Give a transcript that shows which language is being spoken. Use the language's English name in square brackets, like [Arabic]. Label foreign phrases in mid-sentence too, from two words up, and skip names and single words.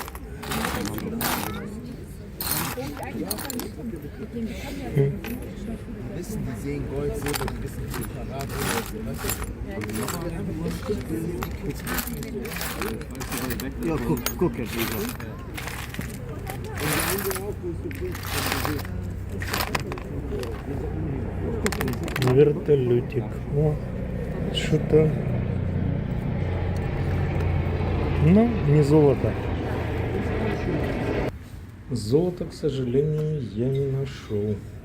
[German] Die wissen, die sehen Gold, Silber, die wissen, wie Karat ist. Weißt du? Ja, guck jetzt wieder. [Russian] Вертолетик. О, что-то. Ну, не золото. Золото, к сожалению, я не нашел.